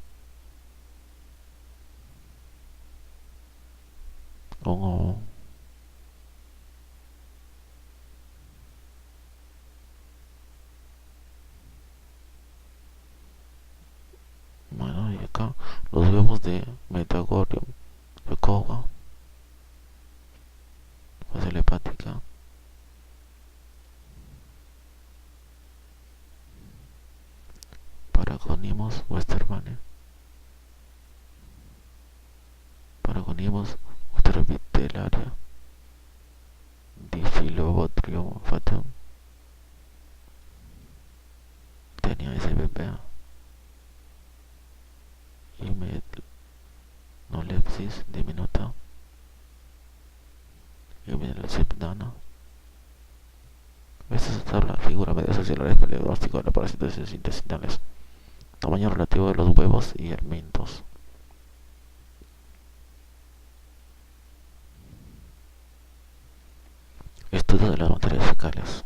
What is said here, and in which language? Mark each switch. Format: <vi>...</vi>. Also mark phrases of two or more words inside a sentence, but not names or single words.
<es>Bueno, y acá los huevos de Metagorium Yokowa, fase hepática. Paragonimus westermane, Paragonimus westervitellaria, Diphyllobotrium fatum, Tenia spp, Hymenolepsis diminuta, Hymenopsipdana. Esta es la figura medios auxiliares para el diagnóstico de la parasitosis intestinales. Tamaño relativo de los huevos y helmintos. Estudio de las materias fecales.</es>